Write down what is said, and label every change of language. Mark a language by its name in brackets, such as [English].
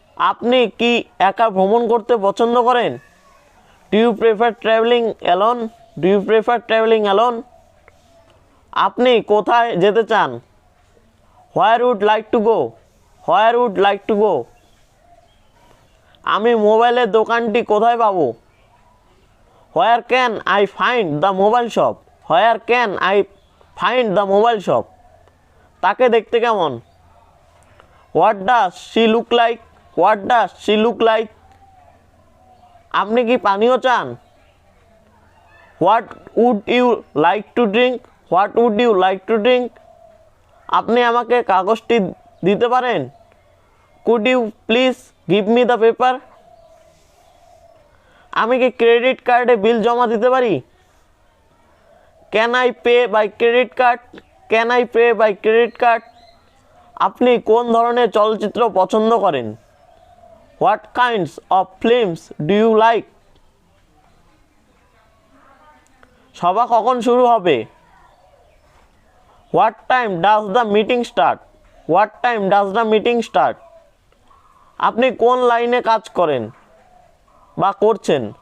[Bangla] আপনি কি একা ভ্রমণ করতে পছন্দ করেন? [English] Do you prefer traveling alone? Do you prefer traveling alone? [Bangla] আপনি কোথায় যেতে চান? [English] Where would like to go? Where would like to go? [Bangla] আমি মোবাইলের দোকানটি কোথায় পাবো? [English] Where can I find the mobile shop? Where can I find the mobile shop? [Bangla] তাকে দেখতে কেমন? [English] What does she look like? What does she look like? [Bangla] আপনি কি পানীয় চান? [English] What would you like to drink? What would you like to drink? [Bangla] আপনি আমাকে কাগজটি দিতে পারেন? [English] Could you please give me the paper? [Bangla] আমি কি ক্রেডিট কার্ডে বিল জমা দিতে পারি? [English] Can I pay by credit card? Can I pay by credit card? [Bangla] আপনি কোন ধরনের চলচ্চিত্র পছন্দ করেন? [English] What kinds of films do you like? [Bangla] সভা কখন শুরু হবে? [English] What time does the meeting start? What time does the meeting start? [Bangla] আপনি কোন লাইনে কাজ করেন বা করছেন?